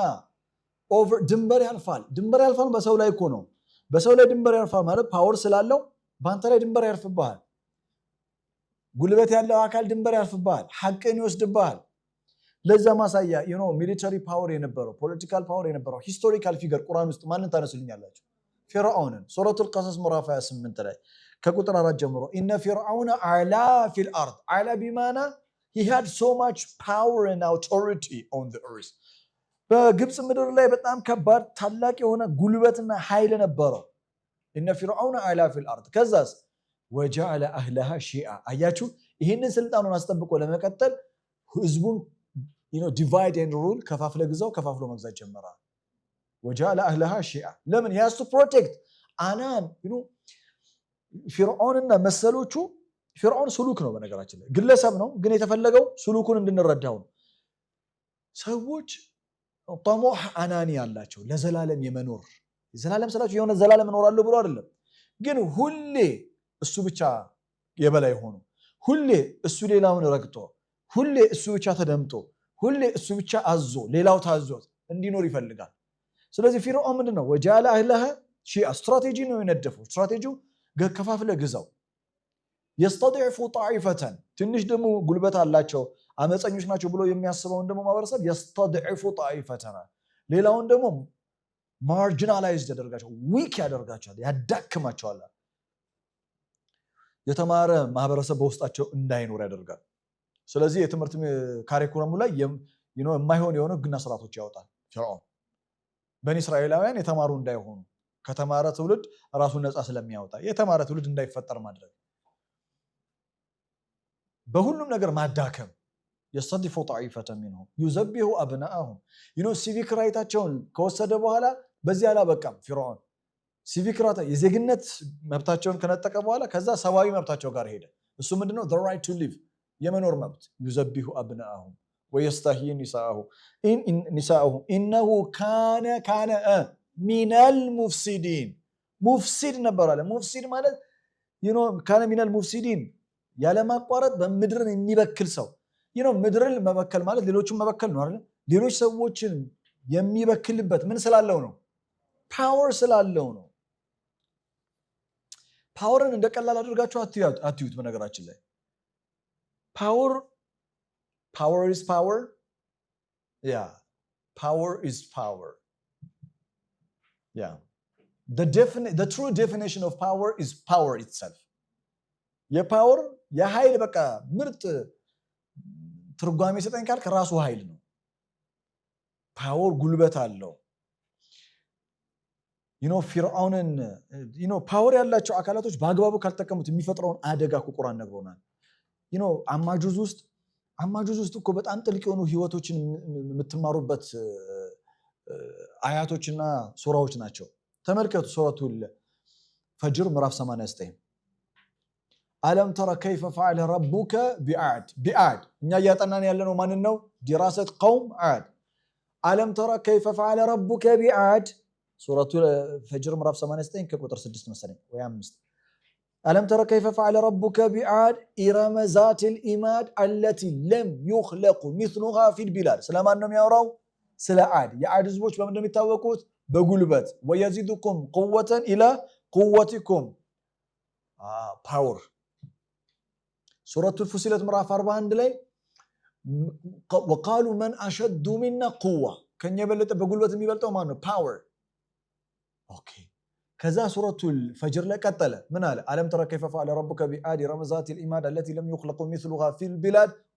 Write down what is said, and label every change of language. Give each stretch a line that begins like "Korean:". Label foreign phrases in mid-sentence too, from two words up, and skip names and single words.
Amharic: ኦቨር ድንበር ያልፋል በሰው ላይ እኮ ነው በሰው ላይ ድንበር ያልፋል ማለት ፓወር ስላለው ባንተ ላይ ድንበር ያልፍብሃል ጉልበት ያለው አካል ድንበር ያልፍብሃል ሐቅን ይወስድብሃል ለዛ ማሳያ
English: military power
Amharic: የነበረው
English: political power
Amharic: የነበረው
English: historical figure
Amharic: ቁርአን ውስጥ ማንን ታነሱልኛላችሁ ፊርዓውንን ሱረቱል ቀሰስ ምዕራፍ 28 ላይ ከቁጥር 4 ጀምሮ
Arabic: إن فرعون علا في الأرض علا بمعنى
English: he had so much power and authority on the earth
Amharic: በግብጽ ምድር ላይ በጣም ከባድ ታላቅ የሆነ ጉልበትና ኃይል ነበረው
Arabic: إن فرعون علا في الأرض
Amharic: ከዛስ
Arabic: وجعل أهلها شيعا
Amharic: አያችሁ ይሄንን ስልጣኑን አስጠብቆ ለመቀጠል ህዝቡን
English: divide and rule
Amharic: ከፋፍለ ግዛው ከፋፍሎ መግዛት ጀመረ
Arabic: وجعل أهلها شيعا
Amharic: ለምን
English: he has to protect
Amharic: አናን ፊርዓውንና መሰሎቹ ፊርዓውን ሱሉክ ነው በነገራችን ላይ ግለሰብ ነው ግን የተፈለገው ሱሉኩን እንድንረዳው ነው ሰዎች
Arabic: طموح أناني
Amharic: ያላቸው ለዘላለም የመኖር ዘላለም ስላችሁ የሆነ ዘላለም እኖራለሁ ብሎ አይደለም ግን ሁሌ እሱ ብቻ የበላይ ሆኖ ሁሌ እሱ ሌላውን ረግጦ ሁሌ እሱ ብቻ ተደምጦ ሁሌ እሱ ብቻ አዞ ሌላው ታዞት እንዲኖር ይፈልጋል ስለዚህ ፊርዓውን ምንድነው
Arabic: وجعل أهلها شيعا
Amharic: ስትራቴጂ ነው የነደፈው ስትራቴጂው ከፋፍለ ግዛው
Arabic: يستضعف طائفة
Amharic: ትንሽ ደግሞ ጉልበት አላቸው አመፀኞች ናቸው ብሎ የሚያስበውን ደግሞ ማህበረሰብ
Arabic: يستضعف طائفة
Amharic: ሌላውን ደግሞ ማርጂናላይዝድ ያደርጋቸው ዊክ ያደርጋቸዋል ያዳክማቸዋል የተማረ ማህበረሰብ በውስጣቸው እንዳይኖር ያደርጋል ስለዚህ የትምህርት ካሪኩለሙ ላይ የማይሆን የሆነ ግና ስርዓቶች ያወጣል ፊርዓውን በኒ እስራኤላውያን የተማሩ እንዳይሆኑ ከተማረ ትውልድ ራሱን ነፃ ስለሚያወጣ የተማረ ትውልድ እንዳይፈጠር ማድረግ በሁሉም ነገር ማዳከም
Arabic: يستضعف طائفة منهم يذبح أبناءهم
Amharic: ሲቪክ ራይታቸውን ከወሰደ በኋላ በዚህ አላበቃም ፊርዓውን
English: civic right
Amharic: የዜግነት መብታቸውን ከነጠቀ በኋላ ከዛ ሰዋዊ መብታቸው ጋር ሄደ እሱ ምንድነው
English: the right to live
Amharic: የመኖር መብት
Arabic: يذبح أبناءهم ويستحيي نساءهم إنه كان من المفسدين
Amharic: ሙፍሲድ ነበር አለ ሙፍሲድ ማለት
Arabic: كان من المفسدين
Amharic: ያለማቋረጥ በምድርን የሚበክል ሰው ምድርን መበከል ማለት ሌሎችን መበከል ነው አይደል ሌሎች ሰዎችን የሚበክልበት ምን ስላለው ነው ፓወር ስላለው ነው ፓወርን እንደቀላል አድርጋችሁ አትዩት በነገራችን ላይ
English: power is power yeah power is power yeah the true definition of power is power itself
Amharic: የፓወር የኃይል በቃ ምርጥ ትርጓሜ ሰጠኝ ካልክ ራሱ ኃይል ነው ፓወር ጉልበት አለው ፊርዓውንን ፓወር ያላቸው አካላቶች በአግባቡ ካልተጠቀሙት የሚፈጥረውን አደጋ ቁርአን ነግሮናል አማጁዝ ውስጥ እኮ በጣም ጥልቅ የሆኑ ህይወቶችን የምትማሩበት አያቶችና ሱራዎች ናቸው ተመልከቱ ሱረቱል ፈጅር ምዕራፍ 89
Arabic: ألم ترى كيف فعل ربك بعاد
Amharic: እኛ ያጠናን ያለነው ማንን ነው
Arabic: دراسة قوم عاد ألم ترى كيف فعل ربك بعاد سورة الفجر
Amharic: ምዕራፍ 89 ከቁጥር 6 መሰለኝ ወይ
Arabic: 5 ألم ترى كيف فعل ربك بعاد إرم ذات الإماد التي لم يخلق مثلها في البلاد ስለማን
Amharic: ነው የሚያወራው ስለ ዓድ የዓድ ህዝቦች በምን እንደሚታወቁት በጉልበት
Arabic: ويزيدكم قوة إلى قوتكم
Amharic: power ሱረቱል ፉሲለት ምዕራፍ 41 ላይ
Arabic: وقالوا من أشد منا قوة
Amharic: ከኛ የበለጠ በጉልበት የሚበልጠው ማን ነው
English: power OK
Amharic: ከዛ ሱረቱል ፈጅር ላይ ቀጠለ ምን አለ
Arabic: ألم ترى كيف فعل ربك بعاد إرم ذات العماد التي لم يخلق مثلها في البلاد